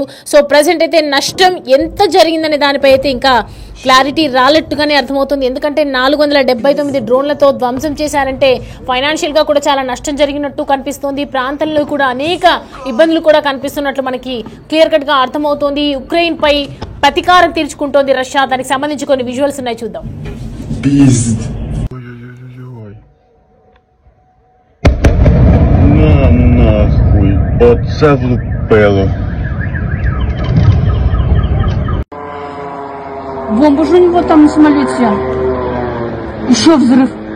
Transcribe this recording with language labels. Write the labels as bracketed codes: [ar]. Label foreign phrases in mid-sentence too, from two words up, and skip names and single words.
[te] సో ప్రజెంట్ అయితే నష్టం ఎంత జరిగిందనే దానిపై అయితే ఇంకా క్లారిటీ రాలట్టుగానే అర్థమవుతుంది. ఎందుకంటే 479 డ్రోన్లతో ధ్వంసం చేశారంటే ఫైనాన్షియల్ గా కూడా చాలా నష్టం జరిగినట్టు కనిపిస్తోంది. ప్రాంతంలో కూడా అనేక ఇబ్బందులు కూడా కనిపిస్తున్నట్లు మనకి [en] clear cut [te] గా అర్థమవుతోంది. ఉక్రెయిన్ పై ప్రతీకారం తీర్చుకుంటోంది రష్యా. దానికి సంబంధించి కొన్ని విజువల్స్ ఉన్నాయి, చూద్దాం. [ru] Бомба же у него там на самолете. Еще взрыв.